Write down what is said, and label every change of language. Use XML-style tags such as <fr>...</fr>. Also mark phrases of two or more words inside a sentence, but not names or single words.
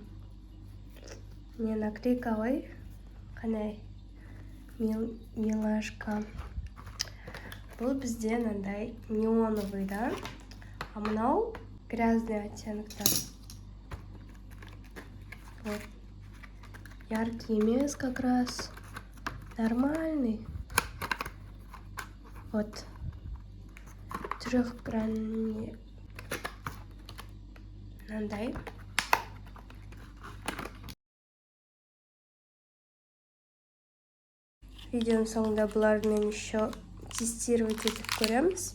<kk>Не наклейка ғой. Қандай милашка. Бұл бізде мынандай неоновый, да? А мынау</kk> <ru>грязный оттенктер.</ru> <kk>Вот. Яркий емес</kk> <ru>как раз. Нормальный. Вот.</ru> <kk>Трехгранный. Мынандай. Видеоның соңында бұлармен</kk> <ru>еще тестировать</ru> <kk>етіп көреміз.</kk>